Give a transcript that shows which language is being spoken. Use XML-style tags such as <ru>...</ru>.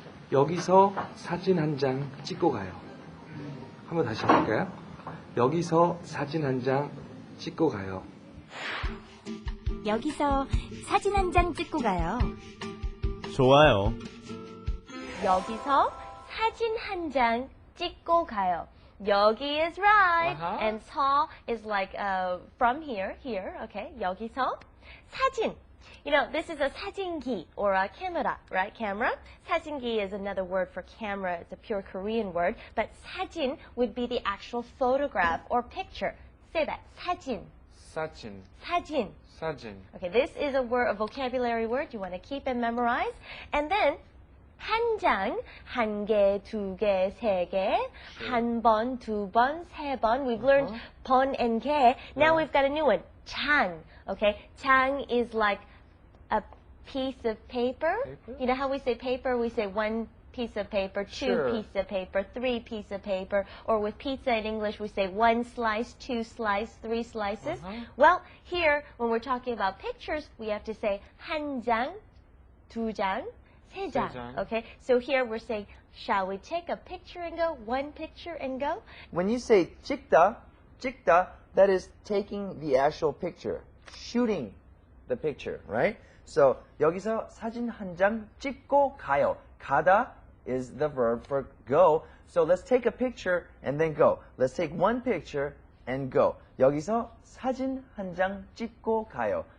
<ko>여기서 사진 한 장 찍고 가요. 한번 다시 해볼까요? 여기서 사진 한 장 찍고 가요. 여기서 사진 한 장 찍고 가요. 좋아요. 여기서 사진 한 장 찍고 가요.</ko> <en>여기 is right, and 서 is like from here, okay?</en> <ko>여기서 사진.</ko> <en>You know, this is a 사진기 or a camera, right? Camera. 사진기 is another word for camera. It's a pure Korean word. But 사진 would be the actual photograph or picture. Say that. 사진.</en> <ko>사진. 사진. 사진.</ko> <en>Okay, this is a word, a vocabulary word you want to keep and memorize. And then</en> <ko>한 장, 한 개, 두 개, 세 개, 한 번, 두 번, 세 번.</ko> <en>We've learned 번 and 개. Now we've got a new one. 장. Okay, 장 is like a piece of paper. You know how we say paper? We say one piece of paper, two piece of paper, three piece of paper. Or with pizza in English, we say one slice, two slice, three slices. Well, here, when we're talking about pictures, we have to say</en> <ko>한 장, 두 장, 세 장.</ko> <en>Okay, so here we're saying, shall we take a picture and go? One picture and go? When you say 찍다, that is taking the actual picture, shooting the picture, right?</en> <ko>So 여기서 사진 한 장 찍고 가요.</ko> <en>가다 is the verb for go. So let's take a picture and then go. Let's take one picture and go.</en> <ko>여기서 사진 한 장 찍고 가요.</ko>